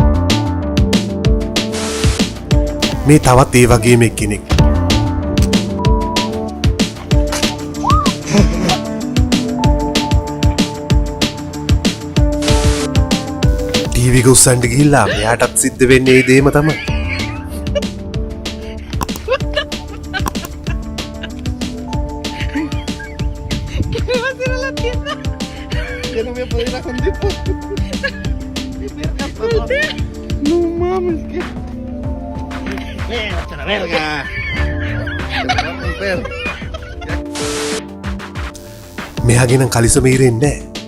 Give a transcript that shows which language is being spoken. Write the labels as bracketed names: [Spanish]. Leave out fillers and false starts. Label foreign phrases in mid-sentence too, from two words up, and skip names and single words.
[Sinhala] මේ තවත් ඒ වගේම එක්කෙනෙක්. ටීවී එක උස්සන්න ගිහිල්ලා මෙයාටත් සිද්ධ වෙන්නේ ඒ දේම තමයි. [Spanish] Ya no voy a poder ir a con tipo. No mames, ¿qué? ¡Vete a la verga! [Sinhala] මෙයාගේ නම් කලිසම ඉරෙන්නේ නැහැ.